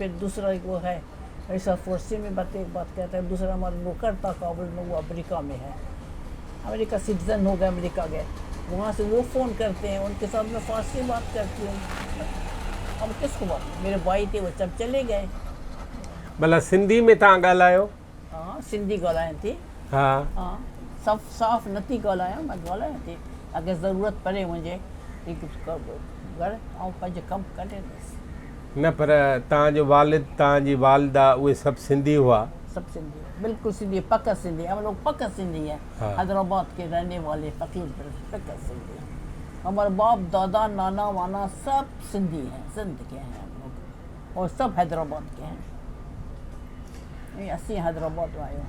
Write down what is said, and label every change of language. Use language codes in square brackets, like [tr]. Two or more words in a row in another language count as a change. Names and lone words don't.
[ur] پھر دوسرا ایک وہ ہے، ایسا فارسی میں بات کرتا ہے. دوسرا ہمارا نوکر تھا کابل میں، وہ امریکہ میں ہے، امریکہ سٹیزن ہو گئے، امریکہ گئے، وہاں سے وہ فون کرتے ہیں، ان کے ساتھ میں فارسی بات کرتی ہوں. اب کس کو بات، میرے بھائی تھے وہ سب چلے گئے. [sd] भला सिंधी में तव्हां ॻाल्हायो? हाँ, सिंधी ॻाल्हाइण थी। हाँ। हाँ, साफ़ नथी ॻाल्हायां, मां ॻाल्हायां थी। [ur] اگر ضرورت پڑے مجھے [sd] घर ऐं पंहिंजो कमु करे न, पर तव्हांजो वालिद, तव्हांजी वालिदा, उहे सभु सिंधी हुआ? [ur] سب سندھی، بالکل سندھی، پکا سندھی. ہم لوگ پکا سندھی ہے. हाँ। حیدرآباد کے رہنے والے فقیر، پکا سندھی۔ ہمارے باپ دادا نانا وانا سب سندھی ہیں، سندھ کے ہیں ہم لوگ، اور سب حیدرآباد کے ہیں. میں 80 حیدرآباد میں آیا ہوں.